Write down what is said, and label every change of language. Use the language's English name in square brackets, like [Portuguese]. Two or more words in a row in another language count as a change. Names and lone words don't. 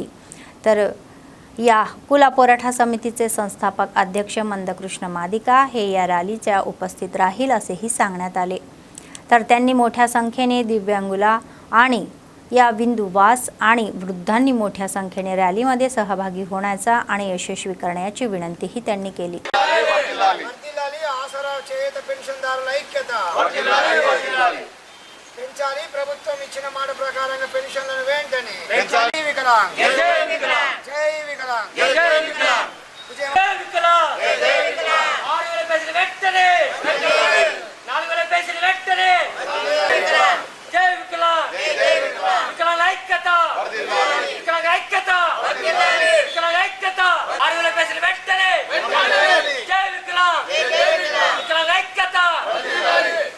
[Marathi] तर या हक्कुला पोराठा समितीचे संस्थापक अध्यक्ष मंदकृष्ण मादिका हे या रॅलीच्या उपस्थित राहील असेही सांगण्यात आले. तर त्यांनी मोठ्या संख्येने दिव्यांगुला आणि या बिंदुवास आणि वृद्धांनी मोठ्या संख्येने रॅलीमध्ये सहभागी होण्याचा आणि यशस्वी करण्याची विनंतीही त्यांनी केली. [Telugu] పెంచాలి ప్రభుత్వం ఇచ్చిన మాట ప్రకారంగా పెన్షన్లను వెంటనే పెంచాలి. వికలాంగ్ జై వికలాంగ్ జై వికలాంగ్ జై వికలాంగ్ జై వికలాంగ్ జై వికలాంగ్ 6000 పైసలు వెంటనే వెంటనే 4000 పైసలు వెంటనే వికలాంగ్ జై వికలాంగ్ జై వికలాంగ్ వికలాంగ్ ఐక్యత వర్ధిల్లాలి వికలాంగ్ ఐక్యత వర్ధిల్లాలి వికలాంగ్ ఐక్యత 6000 పైసలు వెంటనే వెంటనే జై వికలాంగ్ జై వికలాంగ్ వికలాంగ్ ఐక్యత వర్ధిల్లాలి.